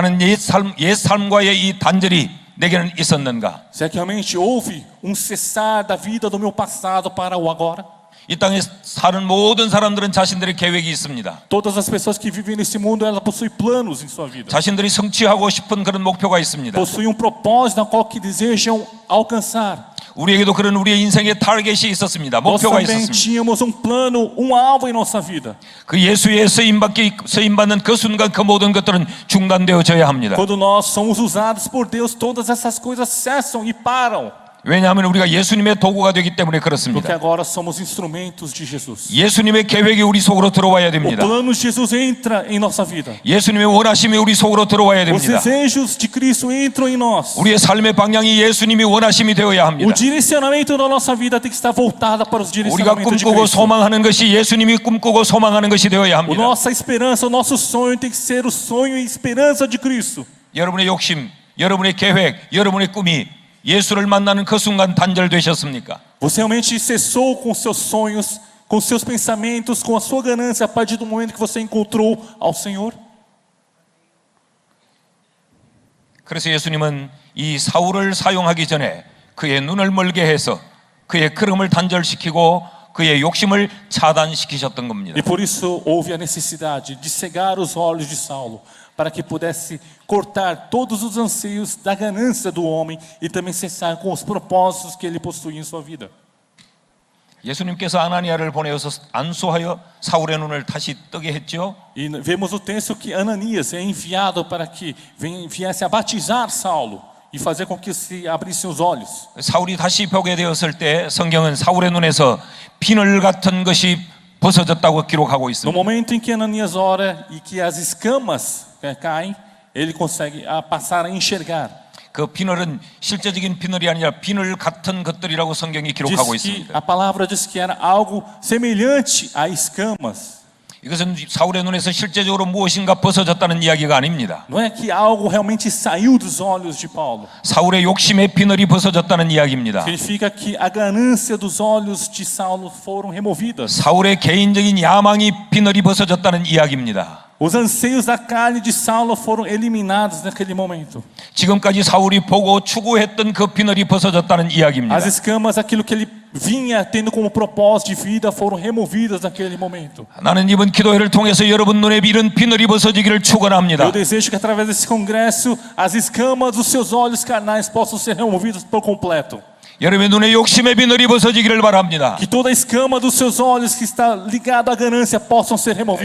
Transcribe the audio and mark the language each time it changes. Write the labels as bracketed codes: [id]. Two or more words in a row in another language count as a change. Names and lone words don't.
[ko] 나는 옛 삶과의 이 단절이 내게는 있었는가? [pt] Será que realmente houve cessar da vida do meu passado para o agora? [ko] 이 땅에 사는 모든 사람들은 자신들의 계획이 있습니다. [pt] Todas as pessoas que vivem nesse mundo, elas possuem planos em sua vida. [ko] 자신들이 성취하고 싶은 그런 목표가 있습니다. [pt] Possuem propósito na qual que desejam alcançar. [ko] 우리에게도 그런 우리의 인생의 타겟이 있었습니다. [pt] Nós [ko] 목표가 [pt] também [ko] 있었습니다. [pt] tínhamos plano, alvo em nossa vida. [ko] 그 예수의 쓰임받는 그 순간 그 모든 것들은 중단되어져야 합니다. [pt] Quando nós somos usados por Deus, todas essas coisas cessam e param. [ko] 왜냐하면 우리가 예수님의 도구가 되기 때문에 [pt] Porque [ko] 그렇습니다. [pt] agora somos instrumentos de Jesus. [ko] 예수님의 계획이 우리 속으로 들어와야 [pt] O [ko] 됩니다. [pt] plano de Jesus entra em nossa vida. [ko] 예수님의 원하심이 우리 속으로 들어와야 [pt] Os [ko] 됩니다. [pt] desejos de Cristo entram em nós. [ko] 우리의 삶의 방향이 예수님이 원하심이 되어야 [pt] O [ko] 합니다. [pt] direcionamento da nossa vida tem que estar voltada para os [ko] 우리가 [pt] direcionamentos de [ko] 꿈꾸고 [pt] Cristo. [ko] 소망하는 것이 예수님이 꿈꾸고 소망하는 것이 되어야 [pt] A [ko] 합니다. [pt] nossa esperança, o nosso sonho tem que ser o sonho e esperança de Cristo. [ko] 여러분의 욕심, 여러분의 계획, 여러분의 꿈이 예수를 만나는 그 순간 단절되셨습니까? [pt] Você realmente cessou com seus sonhos, com seus pensamentos, com a sua ganância a partir do momento que você encontrou ao Senhor? [ko] 그래서 예수님은 이 사울을 사용하기 전에 그의 눈을 멀게 해서 그의 걸음을 단절시키고 그의 욕심을 차단시키셨던 겁니다. [pt] E por isso houve a necessidade de cegar os olhos de Saulo, para que pudesse cortar todos os anseios da ganância do homem e também cessar com os propósitos que ele possuía em sua vida. [ko] 예수님께서 아나니아를 보내어서 안수하여 사울의 눈을 다시 뜨게 했죠. [pt] E vemos o texto que Ananias é enviado para que viesse a batizar Saulo e fazer com que se abrissem os olhos. [ko] 사울이 다시 보게 되었을 때 성경은 사울의 눈에서 비늘 같은 것이 벗어졌다고 기록하고 [pt] No [ko] 있습니다. [pt] momento em que Ananias ora e que as escamas caem, ele consegue passar a enxergar. [ko] 그 비늘은 실제적인 비늘이 아니라 비늘 같은 것들이라고 성경이 기록하고 [pt] Diz que [ko] 있습니다. [pt] a palavra diz que era algo semelhante a escamas. [ko] 이것은 사울의 눈에서 실제적으로 무엇인가 벗어졌다는 이야기가 아닙니다. [pt] Não é que algo realmente saiu dos olhos de Paulo. [ko] 사울의 욕심의 비늘이 벗어졌다는 이야기입니다. [pt] Significa que a ganância dos olhos de Saulo foram removidas. [ko] 사울의 개인적인 야망이 비늘이 벗어졌다는 이야기입니다. [pt] Os anseios da carne de Saulo foram eliminados naquele momento. [ko] 지금까지 사울이 보고 추구했던 그 비늘이 벗어졌다는 이야기입니다. [pt] As escamas, aquilo que ele vinha tendo como propósito de vida, foram removidas naquele momento. [ko] 나는 이번 기도회를 통해서 여러분 눈에 이런 비늘이 벗어지기를 축원합니다. [pt] Eu desejo que através desse congresso as escamas dos seus olhos carnais possam ser removidas por completo. [ko] 여러분의 눈에 욕심의 비늘이 벗어지기를 바랍니다. [pt] Que toda a escama dos seus olhos que está ligada à ganância possam ser removidas.